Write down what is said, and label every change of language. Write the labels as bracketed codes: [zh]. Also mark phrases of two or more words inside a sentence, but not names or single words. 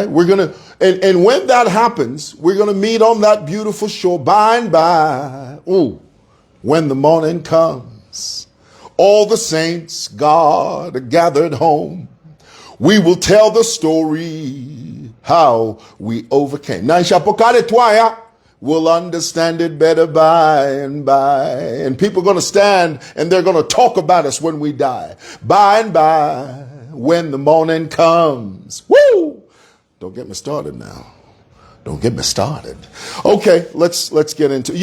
[en] We're going to, and when that happens, we're going to meet on that beautiful shore by and by. Ooh, when the morning comes, all the saints God are gathered home. We will tell the story how we overcame. [bem] Na ishapokale twaya. [en] We'll understand it better by and by. And people are going to stand and they're going to talk about us when we die. By and by, when the morning comes. Woo! Don't get me started now. Don't get me started. Okay, let's get into it.